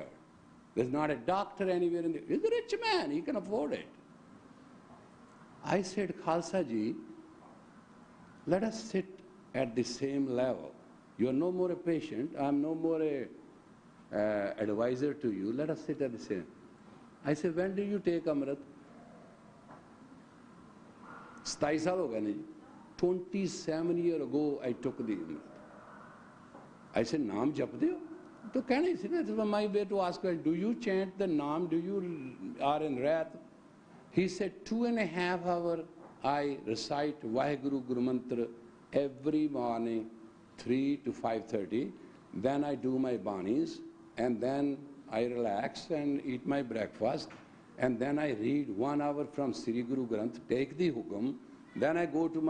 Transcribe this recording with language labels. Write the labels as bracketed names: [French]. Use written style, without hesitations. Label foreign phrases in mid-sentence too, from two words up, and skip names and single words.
[English] There's not a doctor anywhere in the... He's a rich man, he can afford it. I said, Khalsa ji, let us sit at the same level. You are no more a patient, I am no more a advisor to you, let us sit at the same. I said, when do you take Amrit? [Punjabi] 27 ਸਾਲ ਹੋ ਗਏ ਨੇ ਜੀ. [English] 27 years ago I took the Amrit. I said, [Punjabi] ਨਾਮ ਜਪਦੇ ਹੋ? ਤੋ ਕਹਿਣਾ ਹੀ ਸੀ ਨਾ, [English] this was my way to ask her, do you chant the naam, do you are in wrath? He said, 2.5 hours I recite Vaheguru Guru Mantra every morning, 3 to 5:30. Then I do my banis, and then I relax and eat my breakfast, and then I read 1 hour from Sri Guru Granth, take the hukam, then I go to my...